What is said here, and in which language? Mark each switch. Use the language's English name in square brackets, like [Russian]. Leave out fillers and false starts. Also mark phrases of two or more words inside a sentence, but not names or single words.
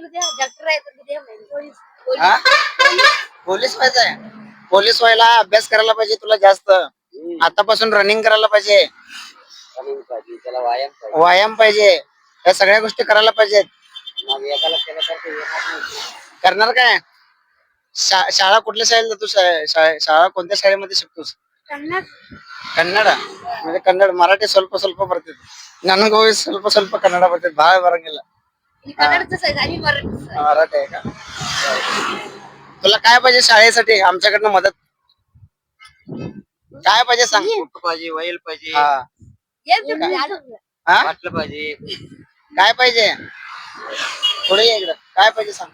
[Marathi] पोलीस व्हायचंय पोलीस व्हायला अभ्यास करायला पाहिजे तुला जास्त आतापासून रनिंग करायला पाहिजे व्यायाम पाहिजे या सगळ्या गोष्टी करायला पाहिजेत करणार काय शाळा कुठल्या शाळेला जातो शाळा कोणत्या शाळेमध्ये शिकतोस ಕನ್ನಡ म्हणजे [Kannada] ಕನ್ನಡ ಮರಾಠಿ ಸ್ವಲ್ಪ ಸ್ವಲ್ಪ ಬರ್ತೈತಿ ನನಗೂ ಸ್ವಲ್ಪ ಸ್ವಲ್ಪ ಕನ್ನಡ ಬರ್ತೈತಿ ಬಾಳ ಬರಂಗಿಲ್ಲ [Marathi] मी कन्नडच आहे आणि मराठीच आहे. मराठी आहे का तुला काय पाहिजे शाळेसाठी आमच्याकडनं मदत काय पाहिजे सांग पाहिजे वैल पाहिजे हा ये मी आलो. हा वाटलं पाहिजे काय पाहिजे पुढे ये इकडं काय पाहिजे सांग